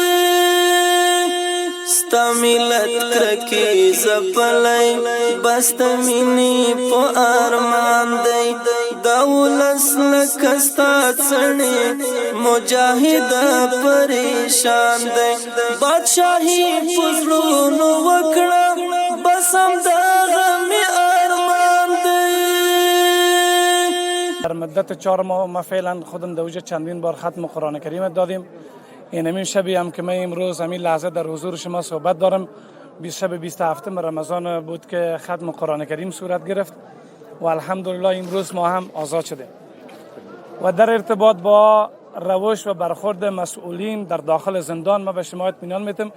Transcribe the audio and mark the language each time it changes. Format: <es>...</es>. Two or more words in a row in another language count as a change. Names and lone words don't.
<ps>ستا ملت کرکې ځپلی بس د مینې په ارمان دی دا ولس لکه ستا څڼې مجاهده پریشان دی بادشاهي په زړونو وکړه بس همدغه مې ارمان دی.</ps> <fa>در مدت 4 ماه ما فعلا خودم دوجه چندین بار ختم قرآن کریم دادیم. این همین شبی هم که من امروز همین لحظه در حضور شما صحبت دارم شب 27 رمضان بود که ختم قرآن کریم صورت گرفت و الحمدلله امروز ما هم آزاد شدیم و در ارتباط با روش و برخورد مسئولین در داخل زندان ما به شما اطمینان میدم.</fa>